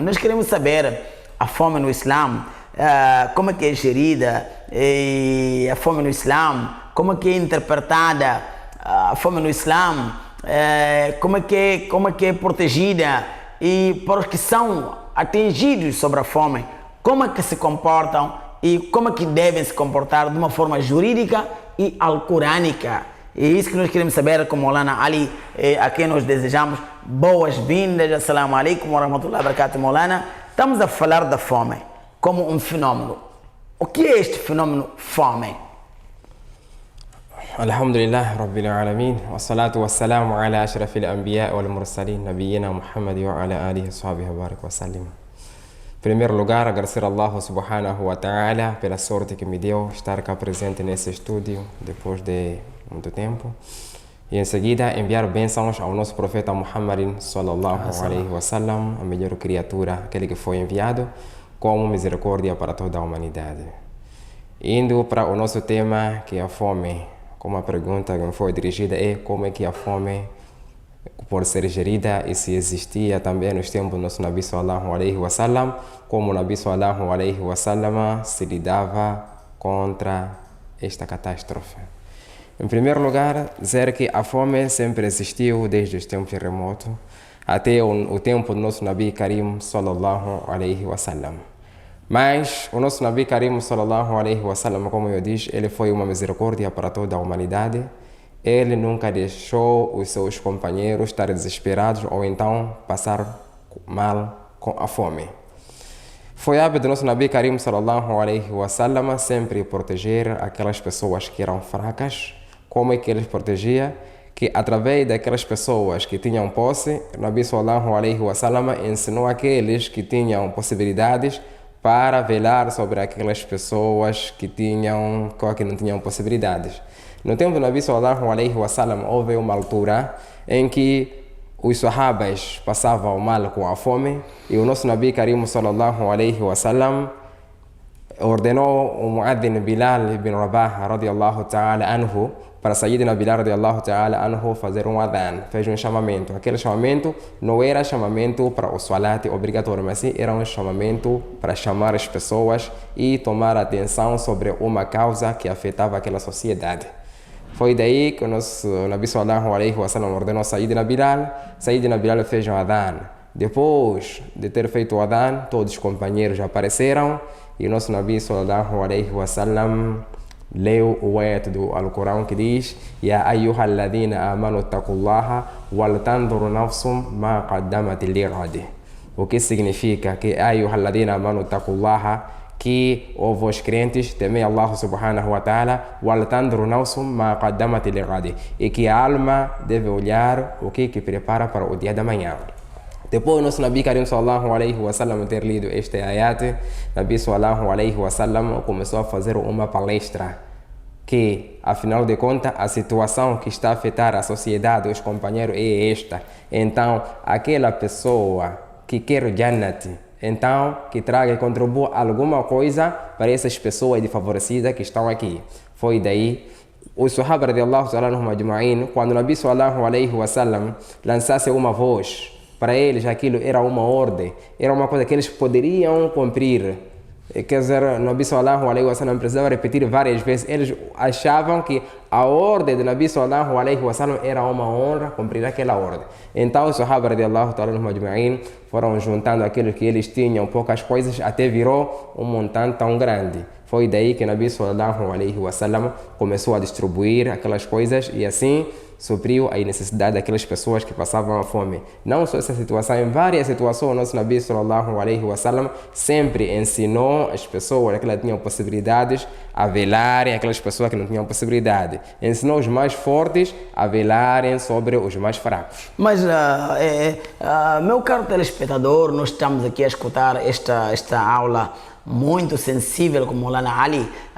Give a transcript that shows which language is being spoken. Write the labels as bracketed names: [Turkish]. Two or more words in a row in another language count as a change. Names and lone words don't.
[Portuguese] Nós queremos saber a fome no Islã, como é que é gerida a fome no Islã, como é que é interpretada a fome no Islã, como é que é protegida, e para os que são atingidos sobre a fome, como é que se comportam e como é que devem se comportar de uma forma jurídica e alcorânica. É isso que nós queremos saber com Maulana Ali, a quem nós desejamos boas-vindas. [Arabic] السلام عليكم ورحمة الله وبركاته, Maulana. [Portuguese] Estamos a falar da fome como um fenômeno. O que é este fenômeno fome? [Arabic] الحمد لله رب العالمين، والصلاة والسلام على أشرف الأنبياء والمرسلين، نبينا محمد وعلى آله وصحبه وبارك وسلم. [Portuguese] Em primeiro lugar, agradecer a [Arabic] الله سبحانه وتعالى [Portuguese] pela sorte que me deu estar cá presente nesse estúdio depois de muito tempo, e em seguida enviar bênçãos ao nosso profeta Muhammad [Arabic] صلى الله عليه وسلم, [Portuguese] a melhor criatura, aquele que foi enviado como misericórdia para toda a humanidade. Indo para o nosso tema, que é a fome, como a pergunta que me foi dirigida é como é que a fome pode ser gerida e se existia também nos tempos do nosso [Arabic] نبي صلى الله عليه وسلم, [Portuguese] como o [Arabic] نبي صلى الله عليه وسلم [Portuguese] se lidava contra esta catástrofe. Em primeiro lugar, dizer que a fome sempre existiu desde os tempos remotos até o tempo do nosso [Arabic] نبي كريم صلى الله عليه وسلم. [Portuguese] Mas o nosso [Arabic] نبي كريم صلى الله عليه وسلم, [Portuguese] como eu disse, ele foi uma misericórdia para toda a humanidade. Ele nunca deixou os seus companheiros estar desesperados ou então passar mal com a fome. Foi hábito do nosso [Arabic] نبي كريم صلى الله عليه وسلم [Portuguese] sempre proteger aquelas pessoas que eram fracas. Como é que ele protegia? Que através daquelas pessoas que tinham posse, o [Arabic] نبي صلى الله عليه وسلم [Portuguese] ensinou aqueles que tinham possibilidades para velar sobre aquelas pessoas que não tinham possibilidades. No tempo do [Arabic] نبي صلى الله عليه وسلم [Portuguese] houve uma altura em que os sahabas passavam mal com a fome, e o nosso [Arabic] نبي كريم صلى الله عليه وسلم [Portuguese] ordenou o [Arabic] مؤذن بلال بن رباح رضي الله تعالى عنه [Portuguese] para [Arabic] سيدنا بلال رضي الله تعالى عنه [Portuguese] fazer um adhan, fez um chamamento. Aquele chamamento não era chamamento para o salat obrigatório, mas sim era um chamamento para chamar as pessoas e tomar atenção sobre uma causa que afetava aquela sociedade. Foi daí que o nosso [Arabic] نبي صلى الله عليه وسلم [Portuguese] ordenou Sayyidina Bilal. Sayyidina Bilal fez um adhan. Depois de ter feito o adhan, todos os companheiros apareceram e o nosso [Arabic] نبي صلى الله عليه وسلم [Portuguese] leu o ayat do Alcorão que diz: [Arabic] يا أيها الذين آمنوا اتقوا الله ولتنظر نفس ما قدمت لغد. [Portuguese] O que significa que [Arabic] أيها الذين آمنوا اتقوا الله, [Portuguese] que os crentes temem [Arabic] الله سبحانه وتعالى, ولتنظر نفس ما قدمت لغد, [Portuguese] e que a alma deve olhar o que prepara para o dia da manhã. Depois, nosso [Arabic] نبي كريم صلى الله عليه وسلم [Portuguese] ter lido este ayat, [Arabic] نبي صلى الله عليه وسلم [Portuguese] começou a fazer uma palestra que, afinal de contas, a situação que está a afetar a sociedade, os companheiros, é esta. Então, aquela pessoa que quer o Jannat, então, que traga e contribua alguma coisa para essas pessoas desfavorecidas que estão aqui. Foi daí os [Arabic] الصحابة رضي الله تعالى عنهم أجمعين, [Portuguese] quando o [Arabic] نبي صلى الله عليه وسلم [Portuguese] lançasse uma voz, para eles aquilo era uma ordem, era uma coisa que eles poderiam cumprir. Quer dizer, o [Arabic] نبي صلى الله عليه وسلم [Portuguese] precisava repetir várias vezes. Eles achavam que a ordem do [Arabic] نبي صلى الله عليه وسلم [Portuguese] era uma honra cumprir aquela ordem. Então os [Arabic] الصحابة رضي الله تعالى عنهم أجمعين [Portuguese] foram juntando aquilo que eles tinham, poucas coisas, até virou um montante tão grande. Foi daí que o [Arabic] نبي صلى الله عليه وسلم [Portuguese] começou a distribuir aquelas coisas e assim supriu a necessidade daquelas pessoas que passavam a fome. Não só essa situação, em várias situações, o nosso [Arabic] نبي صلى الله عليه وسلم [Portuguese] sempre ensinou as pessoas que tinham possibilidades a velarem aquelas pessoas que não tinham possibilidade. Ensinou os mais fortes a velarem sobre os mais fracos. Mas, meu caro telespectador, nós estamos aqui a escutar esta aula muito sensível com Maulana Ali.